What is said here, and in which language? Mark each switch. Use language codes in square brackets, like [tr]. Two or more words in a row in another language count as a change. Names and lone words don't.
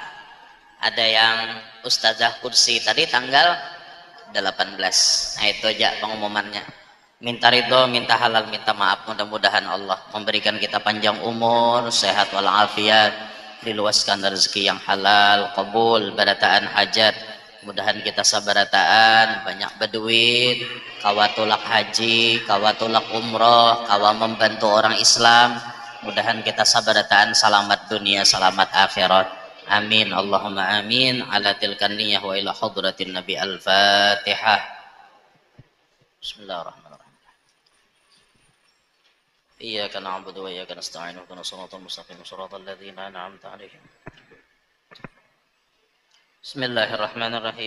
[id] Ada yang Ustazah Kursi tadi tanggal 18. Nah itu aja pengumumannya. Minta ridho, minta halal, minta maaf. Mudah-mudahan Allah memberikan kita panjang umur, sehat walafiat, diluaskan rezeki yang halal, [bjn] kabul, barataan hajat. Mudahan kita sabarataan, banyak berduit, kawatulak haji, kawatulak umroh, kawa membantu orang Islam. Mudahan kita sabarataan selamat dunia, selamat akhirat. [ar] آمين اللهم آمين على تلك النية وإلى حضرة النبي الفاتحة. بسم الله الرحمن الرحيم إياك نعبد وإياك نستعين اهدنا الصراط المستقيم. صراط الذين أنعمت عليهم بسم الله الرحمن الرحيم.